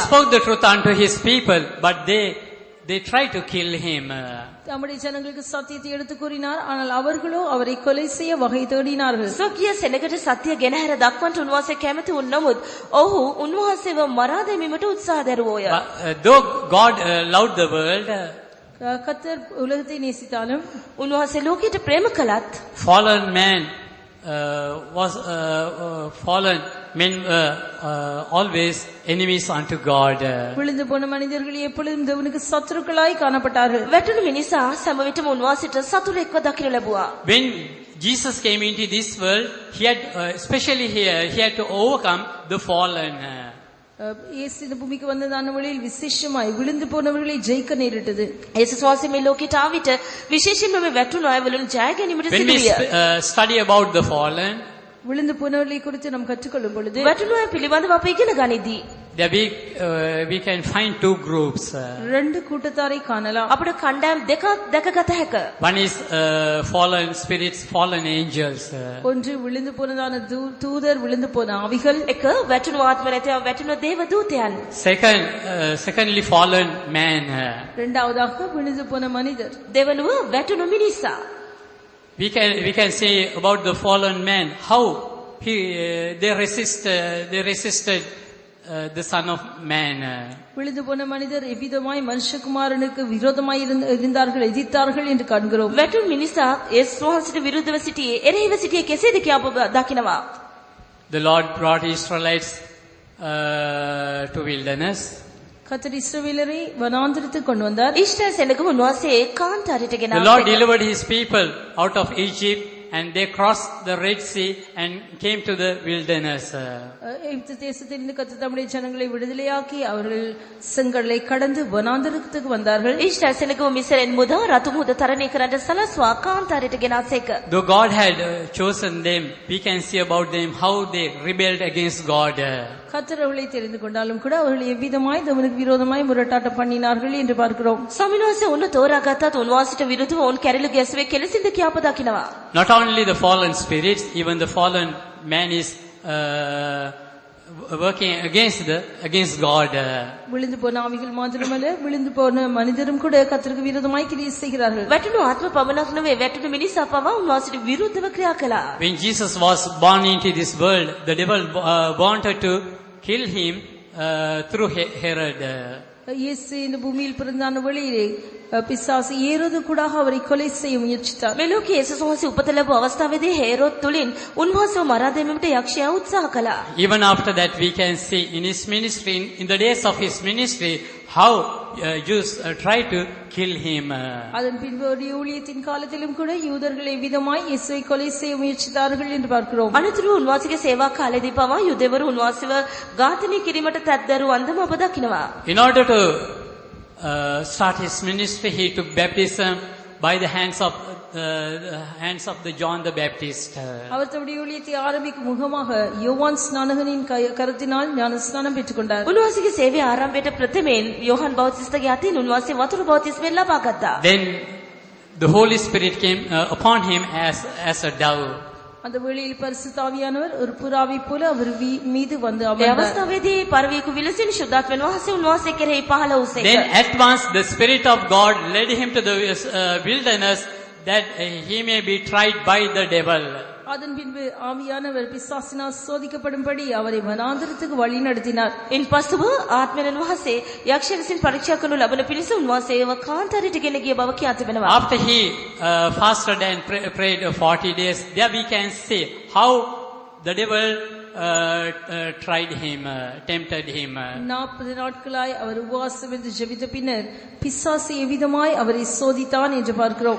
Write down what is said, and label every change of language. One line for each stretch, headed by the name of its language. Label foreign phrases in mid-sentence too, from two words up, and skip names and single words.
English: spoke the truth unto his people, but they tried to kill him.
Tamil: தம்முடைய ஜனங்களுக்கு சத்தியத்தை எடுத்து கூறினார், ஆனால் அவர்களோ அவரை கொலை செய்ய வகை தேடினார்கள்.
Sinhala: ස්වකීය සෙනගට සත්‍ය ගෙනහැර දක්වන්නට උන්වහන්සේ කැමති වුණ නමුත් ඔහු උන්වහන්සේව මරා දැමීමට උත්සාහ දරුවෝය.
English: Though God loved the world,
Tamil: கர்த்தர் உலகத்தை நேசித்தாலும்
Sinhala: උන්වහන්සේ ලෝකයට ප්‍රේම කළත්
English: fallen man was fallen men always enemies unto God.
Tamil: விழுந்து போன மனிதர்கள் எப்பொழுதும் தேவனுக்கு சத்துருக்களாய் காணப்பட்டார்கள்.
Sinhala: වැටුණු මිනිසා සෑම විටම උන්වහන්සේට සතුරෙක්ව දකින්න ලැබුවා.
English: When Jesus came into this world, he had especially here he had to overcome the fallen.
Tamil: இயேசு இந்த பூமிக்கு வந்ததான வழியில் விசேஷமாய் விழுந்து போனவர்களை ஜெயிக்க நேரிட்டது.
Sinhala: යේසුස් වහන්සේ මේ ලෝකයට ආ විට විශේෂයෙන්ම මේ වැටුණු අයවලුන් ජය ගැනීමට
English: When we
Sinhala: සිදුවිය.
English: study about the fallen,
Tamil: விழுந்து போனவர்களை குறித்து நாம் கற்றுக்கொள்ளும் பொழுது
Sinhala: වැටුණු අය පිළිබඳව අපි ඉගෙන ගනිද්දී
English: there we can find two groups.
Tamil: ரெண்டு கூட்டத்தாரை காணலாம்.
Sinhala: අපිට කණ්ඩායම් දෙකක් දැකගත හැක.
English: One is fallen spirits, fallen angels.
Tamil: ஒன்று விழுந்து போனதான தூதர், விழுந்து போன ஆவிகள்.
Sinhala: එක වැටුණු ආත්ම නැතිව වැටුණු දේව දූතයන්.
English: Secondly, fallen man.
Tamil: இரண்டாவதாக விழுந்து போன மனிதர்.
Sinhala: දෙවනුව වැටුණු මිනිසා.
English: We can say about the fallen man how they resisted the Son of Man.
Tamil: விழுந்து போன மனிதர் எவ்விதமாய் மனுஷகுமாரனுக்கு விரோதமாய் இருந்தார்கள், எதிர்த்தார்கள் என்று காண்கிறோம்.
Sinhala: වැටුණු මිනිසා යේසුස් වහන්සේට විරුද්ධව සිටියේ එරෙහිව සිටියේ කෙසේද කියා අප දකිනවා.
English: The Lord brought Israelites to wilderness.
Tamil: கர்த்தர் இஸ்ரவேலரை வனாந்திரத்துக்கு கொண்டு வந்தார்.
Sinhala: ඉෂ්ඨ සෙනග උන්වහන්සේ කාන්තාරයට ගෙන
English: The Lord delivered his people out of Egypt, and they crossed the Red Sea and came to the wilderness.
Tamil: எகிப்து தேசத்திலிருந்து கர்த்தர் தம்முடைய ஜனங்களை விடுதலையாக்கி அவர்கள் செங்கடலை கடந்து வனாந்திரத்துக்கு வந்தார்கள்.
Sinhala: ඉෂ්ඨ සෙනග මිසරෙන් මුදා රතු මුද තරණය කරන්නට සලස්වා කාන්තාරයට ගෙනාසේක.
English: Though God had chosen them, we can see about them how they rebelled against God.
Tamil: கர்த்தர் அவர்களை தெரிந்து கொண்டாலும் கூட அவர்கள் எவ்விதமாய் தேவனுக்கு விரோதமாய் முரட்டாட்டம் பண்ணினார்கள் என்று பார்க்கிறோம்.
Sinhala: ස්වාමීන් වහන්සේ උන්ව තෝරාගත්තත් උන්වහන්සේට විරුද්ධව උන් කැරළි ගැසුවේ කෙලෙසින්ද කියා අප දකිනවා.
English: Not only the fallen spirits, even the fallen man is working against God.
Tamil: விழுந்து போன ஆவிகள் மாத்திரமல்ல, விழுந்து போன மனிதரும் கூட கர்த்தருக்கு விரோதமாய் கிரியை செய்கிறார்கள்.
Sinhala: වැටුණු ආත්ම පමණක් නෙවෙයි වැටුණු මිනිසා පවා උන්වහන්සේට විරුද්ධව ක්‍රියා කළා.
English: When Jesus was born into this world, the devil wanted to kill him through Herod.
Tamil: இயேசு இந்த பூமியில் பிறந்தான வழியிலே பிசாசு ஏரோது கூடாக அவரை கொலை செய்ய முயற்சித்தார்.
Sinhala: මේ ලෝකයේ යේසුස් වහන්සේ උපත ලැබුව අවස්ථාවේදී හේරෝද් තුලින් උන්වහන්සේව මරා දැමීමට යක්ෂයා උත්සාහ කළා.
English: Even after that we can see in his ministry, in the days of his ministry, how Jews tried to kill him.
Tamil: அதன் பின்பு அவருடைய ஊழியத்தின் காலத்திலும் கூட யூதர்கள் எவ்விதமாய் இயேசுவை கொலை செய்ய முயற்சித்தார்கள் என்று பார்க்கிறோம்.
Sinhala: අනතුරු උන්වහන්සේගේ සේවා කාලයේදී පවා යුදෙවරු උන්වහන්සේව ඝාතනය කිරීමට තත්දරු අන්දම අප දකිනවා.
English: In order to start his ministry, he took baptism by the hands of the John the Baptist.
Tamil: அவர் தம்முடைய ஊழியத்தை ஆரம்பிக்கும் முகமாக யோவான் ஸ்நானகனின் கரத்தினால் ஞானஸ்நானம் பெற்றுக்கொண்டார்.
Sinhala: උන්වහන්සේගේ සේවය ආරම්භයට ප්‍රථමයෙන් යෝහන් බෞතිස්තගේ අතින් උන්වහන්සේ වතුර බෞතිස්මෙන් ලබා ගත්තා.
English: Then the Holy Spirit came upon him as a dove.
Tamil: அந்த வேளையில் பரிசுத்த ஆவியானவர் ஒரு புறாவை போல அவர் மீது வந்து
Sinhala: ඒ
Tamil: அமர்ந்தார்.
Sinhala: අවස්ථාවේදී පරවීකු විලසින් ශුද්ධාත්මයන් වහන්සේ උන්වහන්සේ කෙරෙහි පහළ වූසේක.
English: Then at once the Spirit of God led him to the wilderness that he may be tried by the devil.
Tamil: அதன் பின்பு ஆவியானவர் பிசாசினால் சோதிக்கப்படும்படி அவரை வனாந்தரத்துக்கு வழி நடத்தினார்.
Sinhala: ඉන් පසුව ආත්මයන් වහන්සේ යක්ෂ විසින් පරීක්ෂා කරනු ලබන පිණිස උන්වහන්සේව කාන්තාරයට ගෙන ගිය බව කියා තිබෙනවා.
English: After he fasted and prayed 40 days, there we can see how the devil tried him, tempted him.
Tamil: 40 நாட்களாய் அவர் உபவாசம் இருந்து ஜெபித்த பின்னர் பிசாசு எவ்விதமாய் அவரை சோதித்தான் என்று பார்க்கிறோம்.